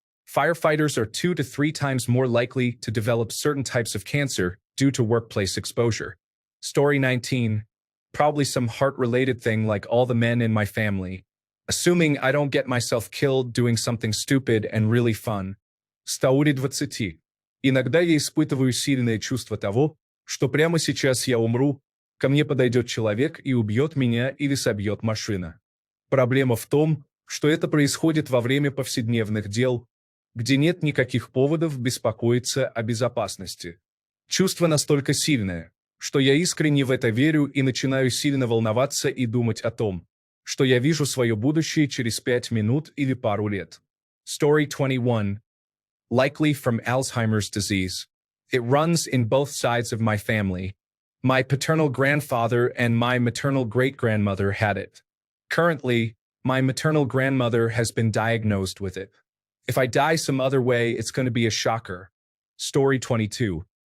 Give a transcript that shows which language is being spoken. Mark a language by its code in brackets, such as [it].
[en] Firefighters are 2 to 3 times more likely to develop certain types of cancer due to workplace exposure. Story 19. Probably some heart-related thing like all the men in my family. Assuming I don't get myself killed doing something stupid and really fun. Story 20. [ru] Иногда я испытываю сильное чувство того, что прямо сейчас я умру, ко мне подойдет человек и убьет меня или собьет машина. Проблема в том, что это происходит во время повседневных дел, где нет никаких поводов беспокоиться о безопасности. Чувство настолько сильное, что я искренне в это верю и начинаю сильно волноваться и думать о том, что я вижу свое будущее через 5 минут или пару лет. [en] Story 21. Likely from Alzheimer's disease. It runs in both sides of my family. My paternal grandfather and my maternal great-grandmother had it. Currently, my maternal grandmother has been diagnosed with it. If I die some other way, it's going to be a shocker. Story 22.